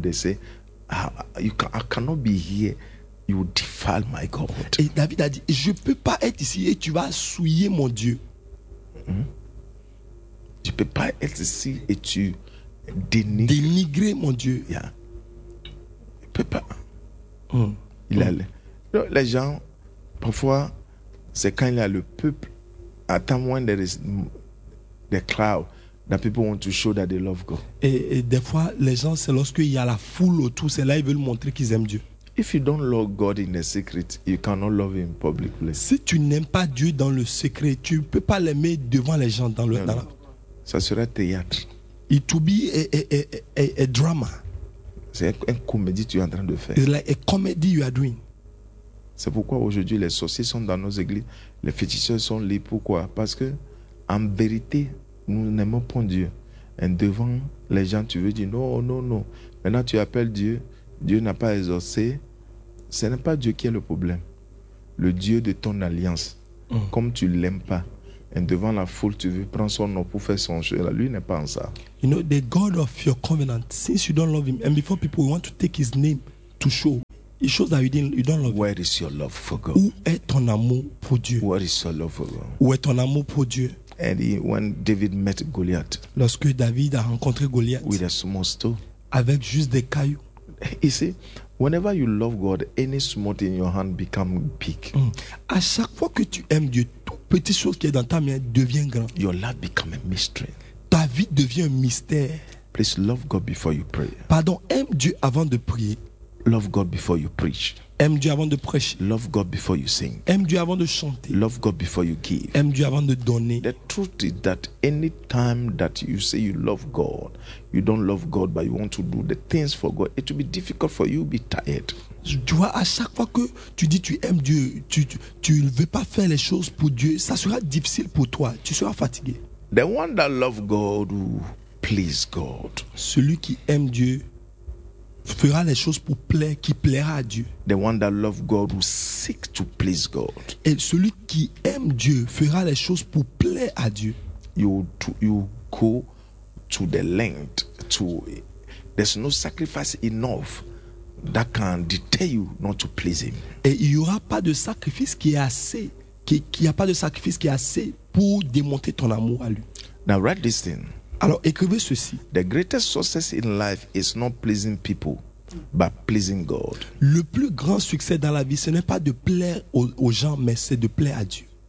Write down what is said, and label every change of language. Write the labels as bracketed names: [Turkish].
[English] They say, I cannot be here. You defile my God. [French] Et David a dit, je ne peux pas être ici et tu vas souiller mon Dieu. Tu ne peux pas être ici et tu dénigrer mon Dieu. Yeah. Il ne peut pas. Il allait. Donc, les gens, parfois, c'est quand il y a le peuple. [English] At time when there is the crowd that people want to show that they love God. [French] Et des fois les gens c'est lorsque il y a la foule autour c'est là ils veulent montrer qu'ils aiment Dieu. [English] If you don't love God in the secret, you cannot love him publicly. [French] Si tu n'aimes pas Dieu dans le secret, tu peux pas l'aimer devant les gens dans le non, dans non. La... Ça sera théâtre. [English] It to be a drama. [French] C'est une comédie que tu es en train de faire. [English] It's like a comedy you are doing. [French] C'est pourquoi aujourd'hui les sorciers sont dans nos églises, les féticheurs sont libres. Pourquoi? Parce que en vérité, nous n'aimons pas Dieu. Et devant les gens, tu veux dire non, non, non. Maintenant, tu appelles Dieu. Dieu n'a pas exaucé. Ce n'est pas Dieu qui est le problème. Le Dieu de ton alliance, comme tu l'aimes pas. Et devant la foule, tu veux prendre son nom pour faire son jeu. Lui n'est pas en ça. [English] You know the God of your covenant. Since you don't love him, and before people want to take his name to show. It shows that you don't love. Where is your love for God? [French] Où est ton amour pour Dieu? [English] Where is your love for God? [French] Où est ton amour pour Dieu? [English] And when David met Goliath. [French] Lorsque David a rencontré Goliath. [English] With a small stone. [French] Avec juste des cailloux. [English] You see, whenever you love God, any small thing in your hand becomes big. [French] À chaque fois que tu aimes Dieu, toute petite chose qui est dans ta main devient grand. [English] Your life becomes a mystery. [French] Ta vie devient un mystère. [English] Please love God before you pray. [French] Pardon, aime Dieu avant de prier. [English] Love God before you preach. [French] Aime Dieu avant de prêcher. [English] Love God before you sing. [French] Aime Dieu avant de chanter. [English] Love God before you give. [French] Aime Dieu avant de donner. [English] The truth is that any time that you say you love God, you don't love God, but you want to do the things for God, it will be difficult for you. Be tired. [French] Tu vois, à chaque fois que tu dis tu aimes Dieu, tu ne veux pas faire les choses pour Dieu, ça sera difficile pour toi. Tu seras fatigué. [English] The one that loves God will please God. [French] Celui qui aime Dieu. Fera les choses pour plaire, qui plaira à Dieu. [English] The one that loves God will seek to please God. [French] Et celui qui aime Dieu fera les choses pour plaire à Dieu. [English] You go to the length to. There's no sacrifice enough that can deter you not to please Him. [French] Et il y aura pas de sacrifice qui est assez, qui a pas de sacrifice qui est assez pour démontrer ton amour à lui. [English] Now write this thing. [French] Alors écrivez ceci. [English] The greatest success in life is not pleasing people, but pleasing God. [French] Le plus grand succès dans la vie, ce n'est pas de plaire aux gens, mais c'est de plaire à Dieu.